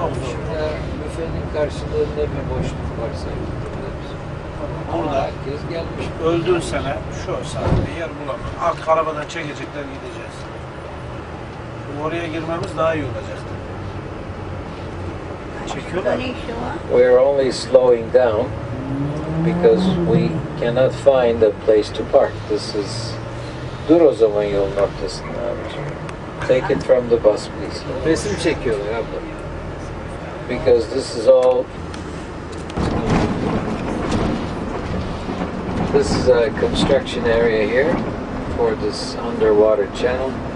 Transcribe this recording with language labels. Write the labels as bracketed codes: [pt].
[tr] Çok zor. Şurada büfenin karşılığında bir boşluk var sanki. Burada Herkes gelmiş. öldüğün sene şu saatte yer bulamıyor. Artık arabadan çekecekler, gideceğiz. Oraya girmemiz daha iyi olacaktı. Çekiyorlar. [en] We are only slowing down because we cannot find a place to park. This is... [tr] Dur o zaman yolun ortasında abiciğim. [en] Take it from the bus please. [tr] Resim çekiyorlar abla. [en] Because this is all... This is a construction area here for this underwater channel.